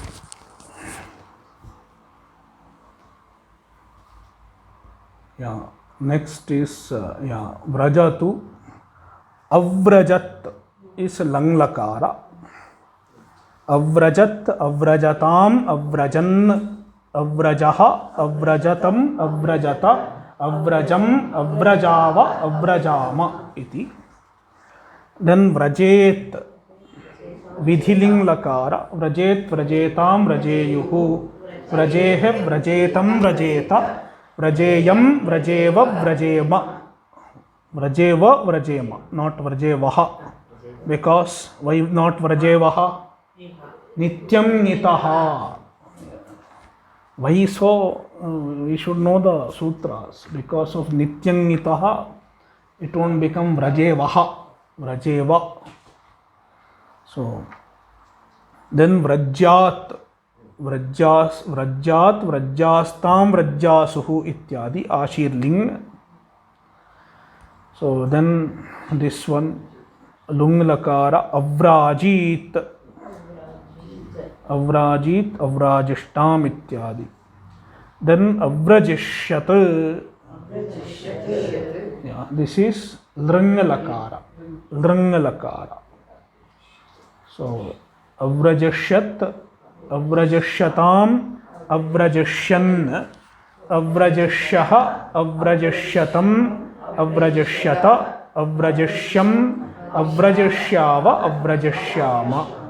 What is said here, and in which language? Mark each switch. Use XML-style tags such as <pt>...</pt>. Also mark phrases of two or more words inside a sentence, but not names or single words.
<en>Yeah, Next is vrajatu.</en> <sa>अव्रजत् is लङ् लकार. अव्रजत्, अव्रजताम्, अव्रजन्, अव्रजः, अव्रजतम्, अव्रजत, अव्रजम्, अव्रजाव, अव्रजाम इति. Then व्रजेत्, विधिलिङ् लकार. व्रजेत्, व्रजेताम्, व्रजेयुः। व्रजेः, व्रजेतम्, व्रजेत. व्रजेयम्, व्रजेव, व्रजेम. व्रजेव, व्रजेम,</sa> <en>not vrajevaha. Because why not vrajevaha?</en> <sa>नित्यं ङितः.</sa> <en>Why so? We should know the sutras. Because of</en> <sa>नित्यं ङितः,</sa> <en>it won't become vrajevaha. Vrajeva. So then vrajyat.</en> <sa>व्रज्याः, व्रज्यात्, व्रज्यास्ताम्, व्रज्यासुः इत्यादि आशीर्लिङ्.</sa> <en>So then this one</en> <sa>लुङ् लकार अव्रजीत्, अव्रजीत्, अव्रजिष्टम् इत्यादि.</sa> <en>Then avrajishyat. Yeah, this is</en> <sa>लृङ् लकार. लृङ् लकार. So अव्रजिष्यत्, अव्रजिष्यताम्, अव्रजिष्यन्, अव्रजिष्यः, अव्रजिष्यतम्, अव्रजिष्यत, अव्रजिष्यम्, अव्रजिष्याव, अव्रजिष्याम.</sa>